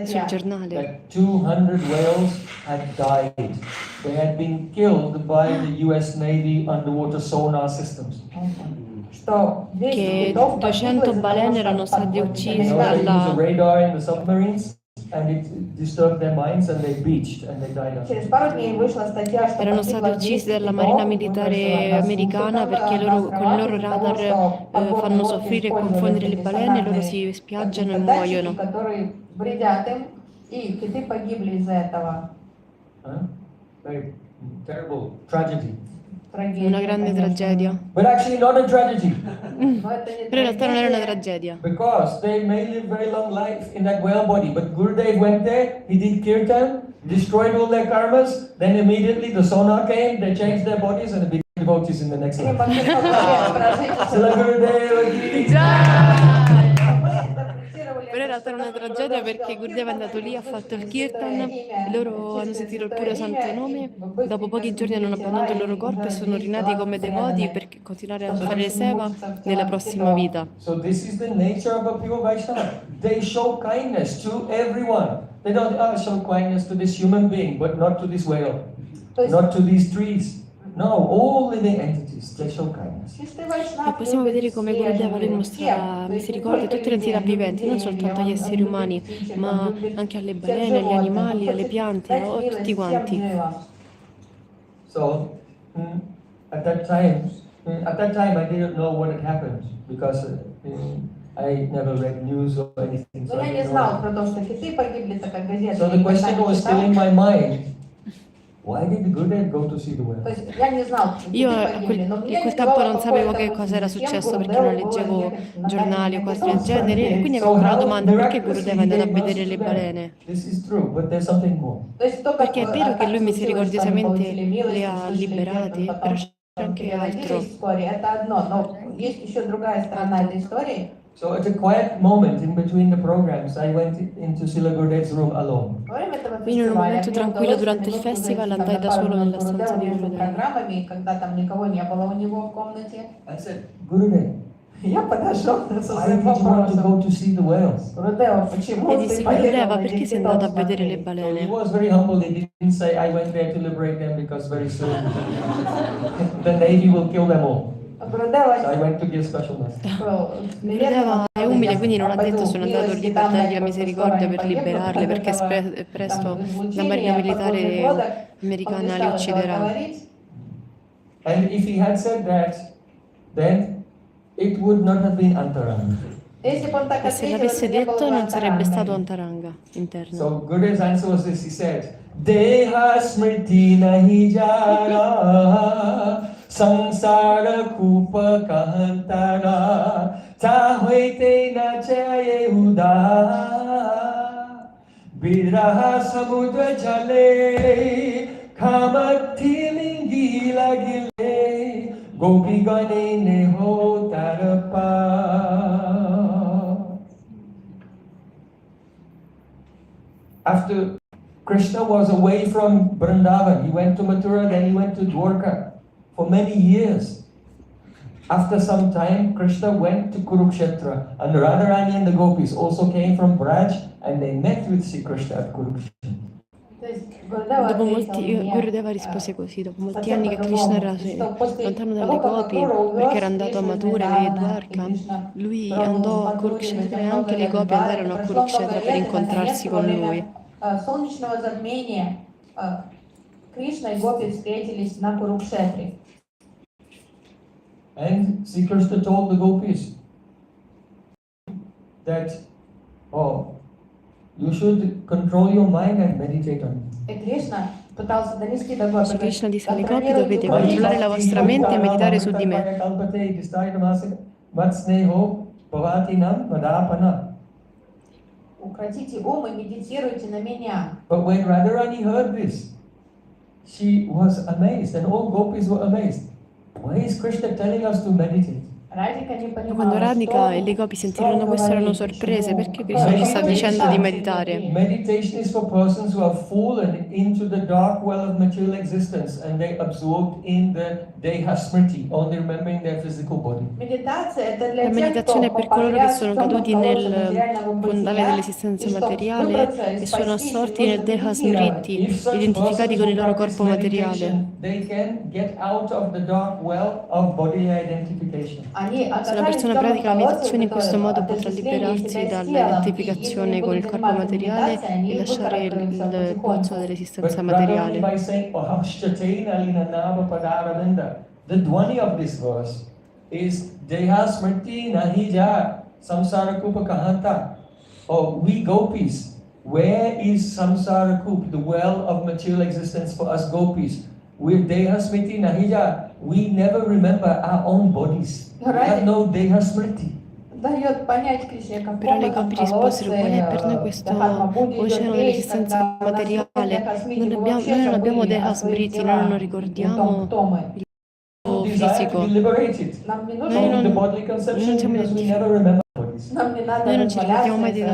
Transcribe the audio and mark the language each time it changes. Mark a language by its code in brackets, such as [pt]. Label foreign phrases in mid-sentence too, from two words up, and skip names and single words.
[ru] статья, [it] giornale [en] that 200 whales had died. They had been killed by the US Navy underwater sonar systems. [ru] что 200 [it] che [ru] китов погибло 200 из-за того, [it] balene erano [ru] что [it] state [ru] подводными [it] uccise [en] They used a [it] dalla, [en] radar in the submarines and it disturbed their minds and they beached and they died. [ru] Через пару дней вышла статья, что [it] erano [ru] погибло [it] state uccise 200 dalla [ru] китов, [it] Marina Militare [ru] выбросила [it] americana perché loro con il loro radar fanno soffrire e confondere le balene e loro si spiaggiano e muoiono. [ru] которые вредят им, и киты погибли из-за этого. [en] Very terrible tragedy. [it] Una grande tragedia. [en] But actually not a tragedy [ru] Но это не [it] Però in realtà non era una [ru] трагедия. [it] tragedia. [en] because they may live very long life in that whale body. But Gurudev went there, he did kirtan, destroyed all their karmas, then immediately the sonar came, they changed their bodies and became devotees in the next [ru] Они [en] life. [ru] могли прожить [it] Srila Gurudev ki Però in realtà era una tragedia perché Gurdeva è andato lì, ha fatto il kirtan, e loro hanno sentito il puro santo nome, dopo pochi giorni hanno abbandonato il loro corpo e sono rinati come devoti per continuare a fare le seva nella prossima vita. [en] So this is the nature of a pure Vaishnava. They show kindness to everyone. They don't show kindness to this human being, but not to this whale, [ru] То есть [en] not to these trees, Now all living entities, they show kindness. [it] E possiamo vedere come Gurudeva lui mostra misericordia a tutte le entità viventi, non soltanto agli esseri umani, ma anche alle balene, agli animali, alle piante, a tutti quanti. [en] So at that time I didn't know what had happened because I never read news or anything. So, [ru] Я не знал про то, что киты погибли, так как газеты. [en] so the question was still in my mind. Why did Gurudev go to see the whale? [ru] То есть я не знал, что [it] Io [ru] киты [it] a [ru] погибли, но [it] in [ru] мне [it] quel [ru] не [it] tempo [ru] давало [it] non sapevo [ru] покоя, [it] che cosa era [ru] допустим, [it] successo [ru] зачем [it] perché non [ru] Гурудеву [it] leggevo [ru] было ехать на [it] giornali o [ru] дальний [it] cose del [ru] восток. [it] genere e quindi [en] So [it] avevo quella [en] how [it] domanda, perché [en] miraculously [it] Gurudeva è [en] he [it] andato a [en] gave [it] vedere [en] mercy [it] le [en] to them? [it] balene? [en] This is true, but there's something more. [ru] То есть то, как [it] Perché è vero che [ru] так [it] lui [ru] случилось, что они [it] misericordiosamente [ru] получили милость, [it] le ha [ru] услышали песню, [it] liberati, però [ru] потом [it] c'è anche altro. [ru] переродились вскоре, это одно, но есть еще другая сторона этой истории. [en] So at a quiet moment in between the programs, I went into Srila Gurudev's room alone. [ru] Во время этого [it] Quindi in un [ru] фестиваля [it] momento [ru] мне [it] tranquillo [ru] удалось на [it] durante il [ru] минутку [it] festival [ru] зайти там [it] andai [ru] на [it] da [ru] пару [it] solo [ru] минут [it] nella stanza [ru] Гурудеву [it] di [ru] между [it] Gurudeva. [ru] программами, когда там никого не было у него в комнате. [en] I said, Gurudev, [ru] Я подошел со [en] why [ru] своим [en] did you want to [ru] вопросом. [en] go to see the whales? [ru] Гурудева, почему [it] E [ru] ты [it] dissi, [ru] поехал [it] Gurudeva, [ru] на [it] perché [ru] этих [it] sei [ru] китов [it] andato a vedere le [ru] смотреть? [en] So he [it] balene? [en] was very humble. He didn't say, I went there to liberate them because very soon the Navy will kill them all. So I [ru] Гурудева [en] went to give special message. [it] Gurudeva è umile, quindi non ha detto sono andato lì per dargli la misericordia, per liberarle, perché presto la marina militare americana li ucciderà. [en] And if he had said that, then it would not have been Antaranga. [it] E se l'avesse detto non sarebbe stato Antaranga interno. [en] So Gurudev's answer was this. He said, [bn] দেহ স্মৃতি নাহি যার, সংসার কূপ কাঁহা তার, তাহা হৈতে না চাহে উদ্ধার, বিরহ সমুদ্র জলে, কাম তিমিঙ্গিলে গিলে, গোপী গণে নেহ তার পার. [en] After Krishna was away from Vrindavan, he went to Mathura, then he went to Dwarka for many years. After some time, Krishna went to Kurukshetra, and Radharani and the gopis also came from Braj, and they met with Sri Krishna at Kurukshetra. [it] Dopo Gurudeva rispose così, dopo molti anni che Krishna era lontano dalle gopi, perché era andato a Mathura e Dwarka, lui andò a Kurukshetra e anche le gopi andarono a Kurukshetra per incontrarsi con lui. [ru] Солнечного затмения Кришна и гопи встретились на Курукшетре. [en] And Sri Krishna told the gopis that, oh, you should control your mind and meditate on it. [ru] И Кришна пытался донести до гопи. [it] Krishna disse alle gopi: dovete controllare la vostra mente e meditare su di me. [ru] Укротите ум и медитируйте на меня. [en] But when Radharani heard this, she was amazed, and all gopis were amazed. Why is Krishna telling us to meditate? [ru] Radhika не [it] Quando [ru] понимала, [it] Radhika e [ru] что [it] le gopi sentirono questo erano sorprese, perché Krishna ci sta dicendo di meditare. [en] Meditation is for persons who have fallen into the dark well of material existence and they absorbed in the [bn] দেহ স্মৃতি, [en] only remembering their physical body. [ru] медитация это для [it] La [ru] тех, [it] meditazione è [ru] кто [it] per coloro che sono caduti nel [ru] реального [it] fondale [ru] бытия, [it] dell'esistenza [ru] и чтоб [it] materiale [ru] выбраться [it] e [ru] и [it] sono [ru] спастись, [it] assorti nel Deha [ru] нужно [it] Smriti, [en] If such [it] identificati [en] persons [it] con [en] who [it] il loro [en] practice [it] corpo materiale. [en] meditation, they can get out of the dark well of bodily identification. [it] Se una persona pratica la meditazione in questo modo potrà liberarsi dall'identificazione con il corpo materiale e lasciare il pozzo [en] But [it] dell'esistenza [en] rather [it] materiale. [en] by saying, [sa] "आहुश्च ते नलिननाभ पदारविन्द," [en] the dhvani of this verse is [bn] দেহ স্মৃতি নাহি যার সংসার কূপ কাঁহা তার. [en] Oh, we gopis, where is [bn] সংসার কূপ, [en] the well of material existence for us gopis? With [bn] দেহ স্মৃতি নাহি যার, [en] we never remember our own bodies. We have no [bn] দেহ স্মৃতি. [ru] дает понять Кришне, как [it] Però le gopi risposero: qual è per noi questo oceano dell'esistenza materiale? Noi non abbiamo [bn] দেহ স্মৃতি, [it] noi non ricordiamo il corpo [en] Desire to [it] fisico. [en] be liberated [ru] Нам не [en] from [ru] нужно, [en] the bodily conception [it] non siamo [en] because we never remember bodies. [ru] нам не надо [it] Noi non ci ricordiamo mai dei